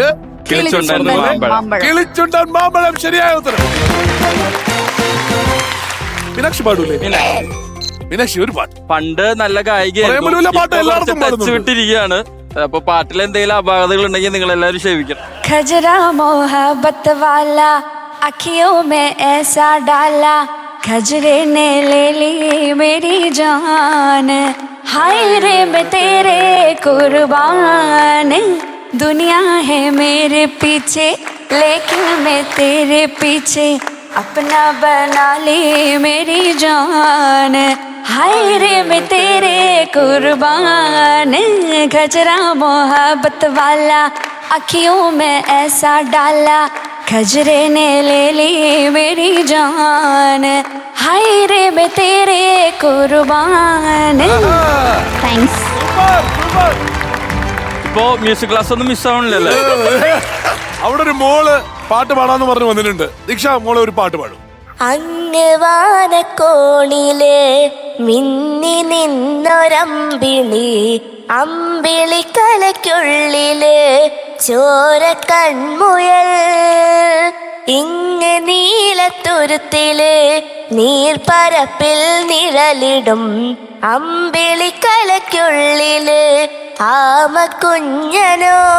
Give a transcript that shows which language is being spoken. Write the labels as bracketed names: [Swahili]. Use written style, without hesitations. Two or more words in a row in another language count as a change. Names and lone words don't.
[Malayalam] കിളിച്ചുണ്ടൻ മാമ്പഴം. കിളിച്ചുണ്ടൻ മാമ്പഴം. ശരിയായ ഉത്തരം. മീനാക്ഷി പാടൂലേ? മീനാക്ഷി ഒരു പാട്ട്. പണ്ട് നല്ല ഗായിക വിട്ടിരിക്കുകയാണ്. അപ്പൊ പാട്ടിൽ എന്തെങ്കിലും അപാകതകൾ ഉണ്ടെങ്കിൽ നിങ്ങൾ എല്ലാവരും ക്ഷമിക്കണം. [Hindi] खजरा मोहब्बत वाला अखियों में ऐसा डाला, खजरे ने ले ली मेरी जान, हाय रे मैं तेरे कुर्बान, दुनिया है मेरे पीछे लेकिन मैं तेरे पीछे, अपना बना ली मेरी जान, हाय रे मैं तेरे कुर्बान, खजरा मोहब्बत वाला अखियों में ऐसा डाला, खजरे ने ले ली मेरी जान, हाय रे मैं तेरे कुर्बान. [Malayalam] താങ്ക്സ്. ഇപ്പോ മ്യൂസിക് ക്ലാസ് ഒന്നും മിസ്സാവണില്ലല്ലേ? അവിടെ ഒരു മോള് പാട്ട് പാടാന്ന് പറഞ്ഞു വന്നിട്ടുണ്ട്. ദീക്ഷ, മോളെ ഒരു പാട്ട് പാടും. അങ്ങ് വാനക്കോണില് മിന്നി നിന്നൊരമ്പിളി, അമ്പിളിക്കലയ്ക്കുള്ളില് ചോര കൺമുയൽ, ഇങ്ങ് നീലത്തുരുത്തില് നീർപ്പരപ്പിൽ നിഴലിടും, അമ്പിളിക്കലയ്ക്കുള്ളില് ആമക്കുഞ്ഞനോ.